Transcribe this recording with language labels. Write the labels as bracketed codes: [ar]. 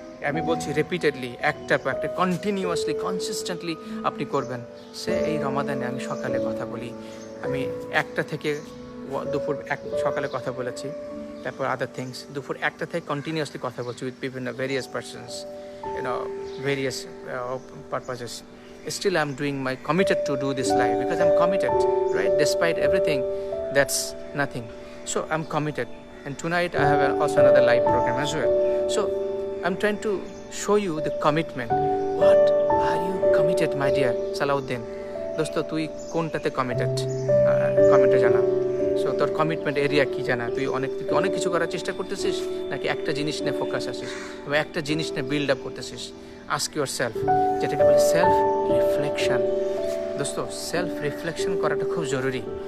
[bn] আমি বলছি রিপিটেডলি, একটার পর একটা কন্টিনিউয়াসলি কনসিস্টেন্টলি আপনি করবেন। সে এই রমাদানে আমি সকালে কথা বলি, আমি 1টা থেকে দুপুর সকালে কথা বলেছি, তারপর আদার থিংস দুপুর 1টা থেকে কন্টিনিউয়াসলি কথা বলছি উইথ বিভিন্ন various persons, [en] various purposes. Still I'm doing my committed to do this live because I'm committed, right? Despite everything, that's nothing. So I'm committed, and tonight I have also another live program as well. So I'm trying to show you the commitment. What are you committed, my dear Salahuddin? [bn] Dosto, তুই কোনটাতে committed? কমেন্টে জানা। So তোর commitment area কি জানা? তুই অনেক কিছু করার চেষ্টা করতেছিস, নাকি একটা জিনিস নিয়ে ফোকাস আসিস, বা একটা জিনিস নিয়ে বিল্ড আপ করতেছিস? [en] ask yourself, [bn] যেটাকে বলে সেলফ রিফ্লেকশন। দোস্ত, সেলফ রিফ্লেকশন করাটা খুব জরুরি।